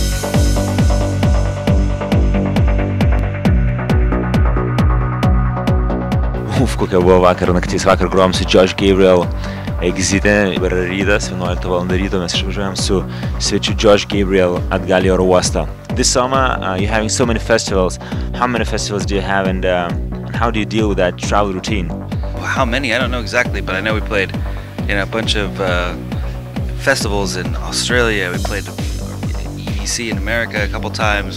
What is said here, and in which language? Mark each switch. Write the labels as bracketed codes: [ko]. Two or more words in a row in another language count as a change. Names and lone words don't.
[lt] Kokia buvo vakar naktis, vakar grojom su Josh Gabriel Exite, dabar rytas, 11 val. Ryto mes išvažiuojam su svečiu Josh Gabriel atgal į oro uostą. [en] This summer, you're having so many festivals. How many festivals do you have and how do you deal with that travel routine? How many? I don't know exactly, but I know we played in a bunch of festivals in Australia. We played EDC in America a couple times.